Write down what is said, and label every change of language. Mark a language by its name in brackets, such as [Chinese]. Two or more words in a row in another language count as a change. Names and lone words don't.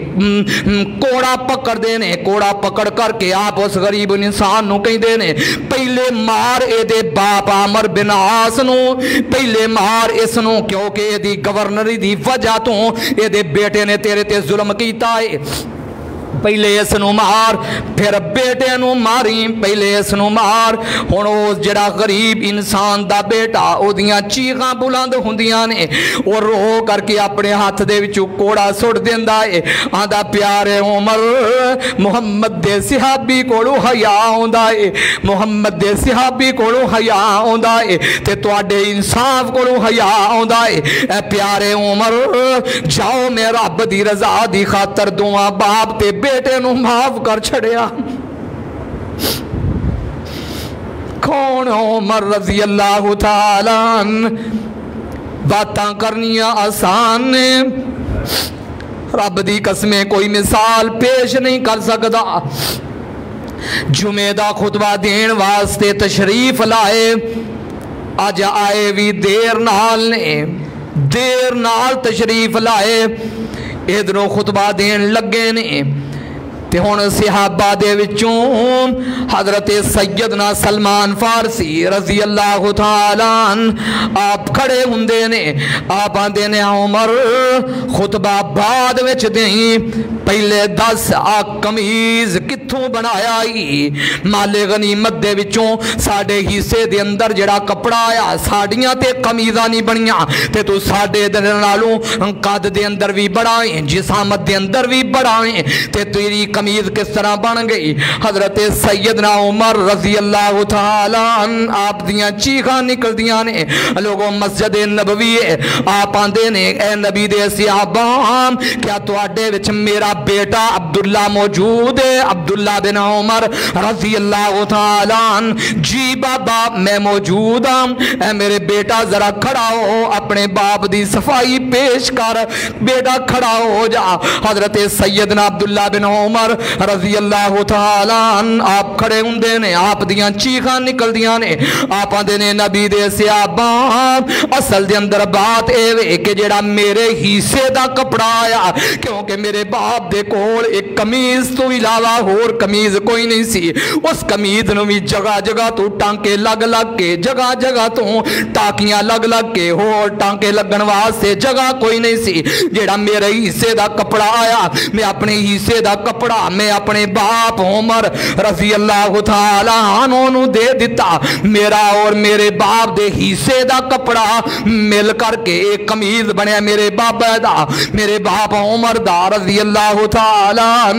[Punjabi] کوڑا پکڑ دینے کوڑا پکڑ کر کے آپ اس غریب انسان نو کہیں دینے پہلے مار اے دے باپ عمر بن عاص نو پہلے مار اس نو کیونکہ اے دی گورنری دی وجہ تو اے دے بیٹے نے تیرے تے ظلم کیتا ہے پہلے اس نو مار پھر بیٹے نو ماری پہلے اس نو مار ہن او جڑا غریب انسان دا بیٹا او دیاں چیخاں بلند ہوندیاں نے او رو کر کے اپنے ہاتھ دے وچوں کوڑا سٹ دیندا ہے آندا پیارے عمر محمد دے صحابی کولوں حیا ہوندا ہے محمد دے صحابی کولوں حیا ہوندا ہے تے تواڈے انصاف کولوں حیا ہوندا ہے اے پیارے عمر جاؤ میں رب دی رضا دی خاطر دعا باپ تے بیٹے نو معاف کر چھڑیا کون عمر [Arabic] رضی اللہ تعالیٰ عنہ [Punjabi] باتاں کرنیاں آسان نے رب دی قسمیں کوئی مثال پیش نہیں کر سکتا جمعہ دا خطبہ دین واسطے تشریف لائے آج آئے بھی دیر نال تشریف لائے ادھروں خطبہ دین لگے نے تے ہن صحابہ دے وچوں حضرت سیدنا سلمان فارسی [Arabic] رضی اللہ تعالی عنہ [Punjabi] آپ کھڑے ہوندے نے، آپ آندے نے عمر خطبہ بعد وچ دیں، پہلے دس آ قمیض کتھوں بنایا ہی؟ مال غنیمت دے وچوں ساڈے حصے دے اندر جڑا کپڑا آیا ساڈیاں تے قمیضاں نہیں بنیاں، تے تو ساڈے دے نالوں قد دے اندر بھی بڑا ہے، جسامت دے اندر بھی بڑا ہے، تے تیری قمیض کس طرح بن گئی؟ حضرت سیدنا عمر [Arabic] رضی اللہ تعالی عنہ [Punjabi] آپ دیاں چیخاں نکل دیاں نے، لوگوں مسجد نبوی ہے، آپ آندے نے اے نبی دے صحابہ کیا تواڈے وچ میرا بیٹا عبداللہ موجود ہے؟ عبداللہ بن عمر [Arabic] رضی اللہ تعالی عنہ [Punjabi] جی بابا میں موجود ہوں، اے میرے بیٹا ذرا کھڑا ہو، اپنے باپ دی صفائی پیش کر، بیٹا کھڑا ہو جا۔ حضرت سیدنا عبداللہ بن عمر [Arabic] رضی اللہ تعالی عنہ [Punjabi] آپ کھڑے ہوندے نے، آپ دیاں چیخاں نکل دیاں نے، آپ آندے نے نبی دے صحابہ اصل دے اندر بات اے وے کہ جڑا میرے حصے دا کپڑا آیا، کیونکہ میرے باپ دے کول ایک قمیض تو علاوہ ہور قمیض کوئی نہیں سی، اس قمیض نو بھی جگہ جگہ تو ٹانکے لگ لگ کے، جگہ جگہ تو ٹاکیاں لگ لگ کے، ہور ٹانکے لگن واسطے جگہ کوئی نہیں سی، جڑا میرے حصے دا کپڑا آیا میں اپنے حصے دا کپڑا میں اپنے باپ عمر [Arabic] رضی اللہ تعالی عنہ [Punjabi] نو دے دیتا، میرا اور میرے باپ دے حصے دا کپڑا مل کر کے ایک قمیض بنیا میرے باپ دا، میرے باپ عمر دا [Arabic] رضی اللہ تعالی عنہ۔